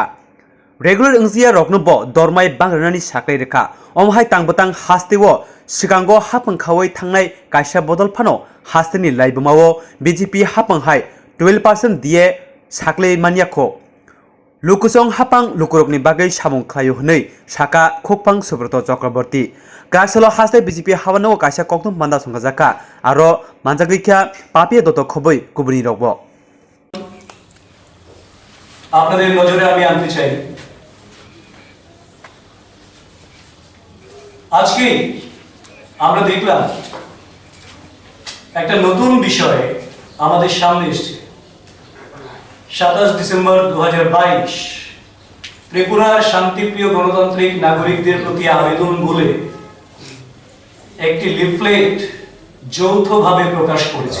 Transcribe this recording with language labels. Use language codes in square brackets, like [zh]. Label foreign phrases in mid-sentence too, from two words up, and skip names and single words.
[trp] रेगुलर इंजिया रकनबो दरमाय बांग्रानानि साख्लै रेखा अमहाय तांबतां हास्तेवो सिगांगो हापांखावै थांनाय कायसा बदल फानो हास्तेनि लाइबमावो बीजेपी हापांहाय 12% दिए साख्लै मानियाखो लुकुसं हापां लुकुरकनि बागै सामुं खलायो हनै साका खोकपां सुब्रत चक्रवर्ती गासलो हास्ते बीजेपी हावानो कायसा कक्तुम मानदा संगाजाका आरो मानजागैखा पापिया दत खबै गुबुनि रगबो [bn] আপনাদের নজরে আমি আনতে চাই আজকে আমরা দেখলাম একটা নতুন বিষয় আমাদের সামনে এসেছে 27 ডিসেম্বর 2022 ত্রিপুরার শান্তিপ্রিয় গণতান্ত্রিক নাগরিকদের প্রতি আবেদন বলে একটি লিফলেট যৌথভাবে প্রকাশ করেছে।